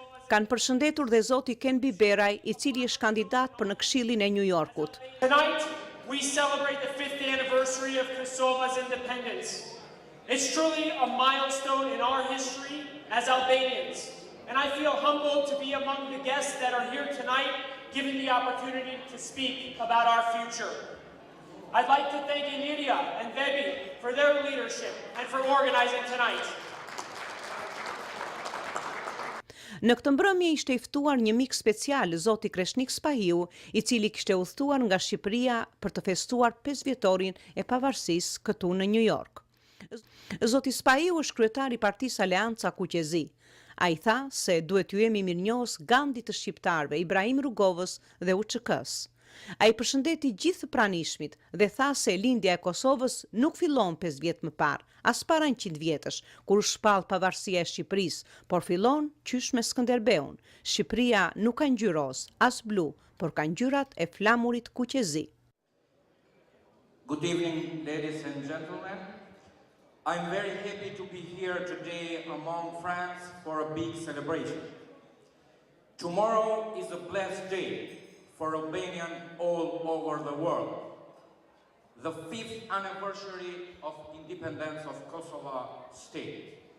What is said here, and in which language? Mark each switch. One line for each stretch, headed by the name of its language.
Albanian: Kanë përshëndetur dhe zoti Ken Biberaj, I cili është kandidat për në Këshillin e New Yorkut.
English: Tonight, we celebrate the 5th anniversary of Kosova's independence. It's truly a milestone in our history as Albanians, and I feel humbled to be among the guests that are here tonight, given the opportunity to speak about our future. I'd like to thank Illyria and Vjetorit for their leadership and for organizing tonight.
Albanian: Në këtë mbrëmje ishte I ftuar një mik special, zoti Kreshnik Spahiu, I cili kishte udhëtuar nga Shqipëria për të festuar 5 vjetorin e pavarësisë këtu në New York. Zoti Spahiu është kryetari I Partisë Aleanca Kuqezi. Ai tha se duhet ju jemi mirënjohës Gandhi të shqiptarëve, Ibrahim Rugovës dhe UÇK-s. Ai përshëndeti gjithë pranishmit dhe tha se lindja e Kosovës nuk fillon 5 vjet më parë, as para 100 vjetësh, kur u shpall pavarësia e Shqipërisë, por fillon qysh me Skënderbeun. Shqipëria nuk ka ngjyrë roz, as blu, por ka ngjyrat e flamurit kuqezi.
English: Good evening, ladies and gentlemen. I'm very happy to be here today among friends for a big celebration. Tomorrow is a blessed day for Albanians all over the world. The 5th anniversary of independence of Kosovo state.